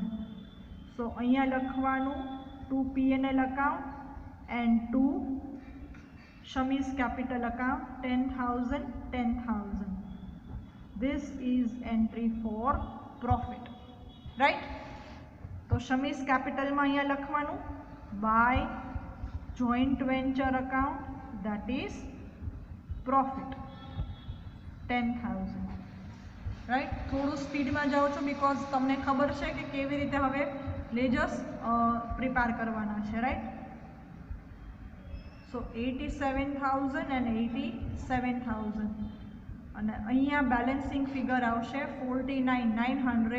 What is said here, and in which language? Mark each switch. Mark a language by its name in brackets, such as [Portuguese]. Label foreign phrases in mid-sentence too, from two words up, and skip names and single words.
[Gujarati] સો અહીંયા લખવાનું [English] to P&L account and to Shami's capital account 10,000 10,000. This is entry for profit, right. તો Shami's capital [Gujarati] માં અહીંયા લખવાનું [English] by joint venture account that is profit 10,000, right. [Gujarati] થોડું સ્પીડમાં જાઉં છું બીકોઝ તમને ખબર છે કે કેવી રીતે હવે [English] ledgers prepare [Gujarati] કરવાના છે, રાઈટ. સો 87,000 and 87,000 અને અહીંયા [English] balancing figure [Gujarati] આવશે 49,900.